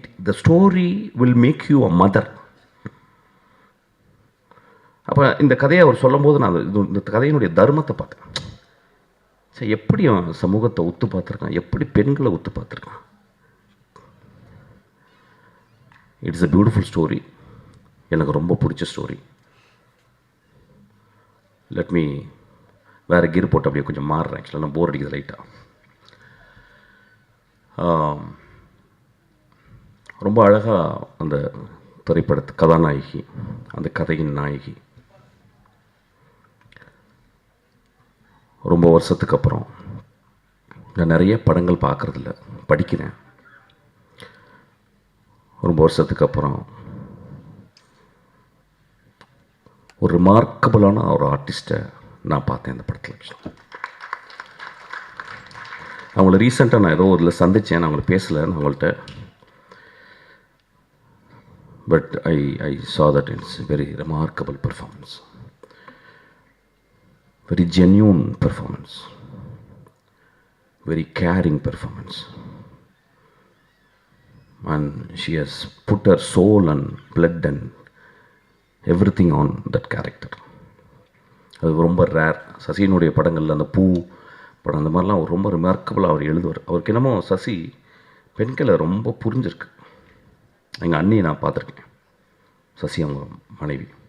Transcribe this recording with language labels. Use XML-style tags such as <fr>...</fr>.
<en>The story will make you a mother.</en> <ta>அப்போ இந்த கதையை அவர் சொல்லும்போது நான் இந்த கதையினுடைய தர்மத்தை பார்த்தேன். சரி, எப்படி சமூகத்தை ஒத்து பார்த்துருக்கான், எப்படி பெண்களை ஒத்து பார்த்துருக்கான்.</ta> <en>It's a beautiful story.</en> <ta>எனக்கு ரொம்ப பிடிச்ச ஸ்டோரி.</ta> <en>let me</en> <ta>வேறு கீர் போட்டு அப்படியே கொஞ்சம் மாறுறேன். ஆக்சுவலாக நான் போர் அடிக்குது லைட்டாக. ரொம்ப அழகாக அந்த திரைப்படத்து கதாநாயகி, அந்த கதையின் நாயகி, ரொம்ப வருஷத்துக்கு அப்புறம், நான் நிறைய படங்கள் பார்க்குறதில்ல, படிக்கிறேன். ரொம்ப வருஷத்துக்கு அப்புறம் ஒரு ரிமார்க்கபிளான ஒரு ஆர்டிஸ்ட்டை நான் பார்த்தேன் இந்த படத்தில். அவங்கள ரீசெண்டாக நான் ஏதோ இதில் சந்தித்தேன், நான் அவங்கள பேசலை நான் அவங்கள்ட்ட.</ta> <en>But I saw that it's very remarkable performance, very genuine performance, very caring performance, and she has put her soul and blood and everything on that character.</en> <ta>அது ரொம்ப ரேர். சசியினுடைய படங்களில் அந்த பூ படம் அந்த மாதிரிலாம் அவர் ரொம்ப ரிமார்க்கபிளாக அவர் எழுதுவார். அவருக்கு என்னமோ சசி பெண்களை ரொம்ப புரிஞ்சிருக்கு. எங்கள் அண்ணியை நான் பார்த்துருக்கேன், சசி அவங்க மனைவி.</ta>